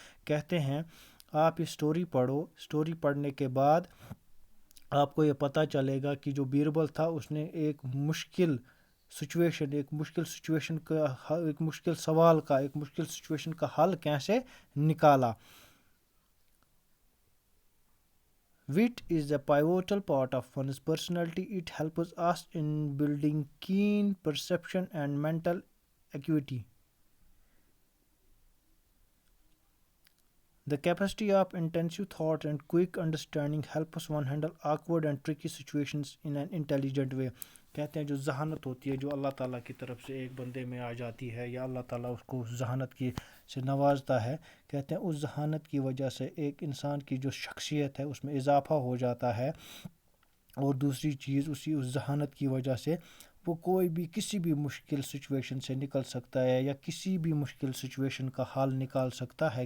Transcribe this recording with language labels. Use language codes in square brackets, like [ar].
[ur] کہتے ہیں آپ یہ اسٹوری پڑھو. اسٹوری پڑھنے کے بعد آپ کو یہ پتہ چلے گا کہ جو بیربل تھا اس نے ایک مشکل سچویشن کا، ایک مشکل سوال کا، ایک مشکل سچویشن کا حل کیسے نکالا. [en] Wit is a pivotal part of one's personality. It helps us in building keen perception and mental acuity. The capacity of intensive thought and quick understanding helps one handle awkward and tricky situations in an intelligent way. [ur] کہتے ہیں جو ذہانت ہوتی ہے، جو اللہ تعالیٰ کی طرف سے ایک بندے میں آ جاتی ہے، یا اللہ تعالیٰ اس کو ذہانت کی سے نوازتا ہے، کہتے ہیں اس ذہانت کی وجہ سے ایک انسان کی جو شخصیت ہے اس میں اضافہ ہو جاتا ہے. اور دوسری چیز، اس ذہانت کی وجہ سے وہ کوئی بھی کسی بھی مشکل سچویشن سے نکل سکتا ہے، یا کسی بھی مشکل سچویشن کا حل نکال سکتا ہے.